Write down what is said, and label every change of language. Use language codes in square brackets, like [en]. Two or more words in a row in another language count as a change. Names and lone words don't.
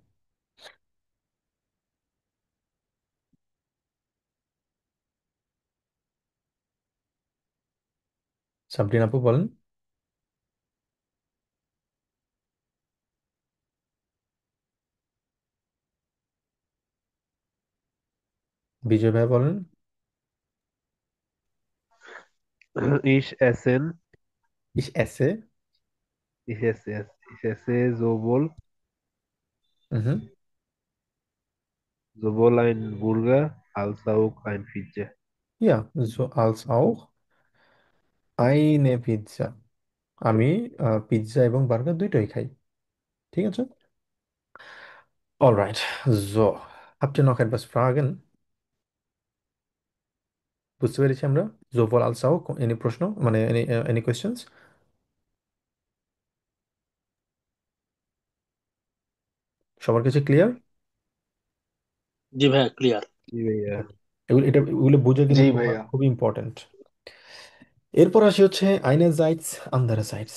[bn] সাবরিন আপু বলেন। বিজয় ভাই বলেন। [de] ich essen, Ich esse. ich esse Mhm. sowohl ein Burger als auch ein Pizza. Ja, so als auch eine Pizza. [bn] আমি পিৎজা এবং বার্গার দুইটাই খাই। ঠিক আছে। [en] Alright, so. [de] Habt ihr noch etwas Fragen? [bn] বুঝতে পেরেছি আমরা [de] sowohl als auch, [bn] এনি প্রশ্ন, মানে [en] any questions? [bn] সবার কাছে ক্লিয়ার? জি ভাইয়া ক্লিয়ার। জি ভাইয়া। এগুলো বুঝে কিন্তু জি খুব ভাইয়া। খুবই ইম্পর্টেন্ট। এরপর আসি হচ্ছে [de] einerseits andererseits.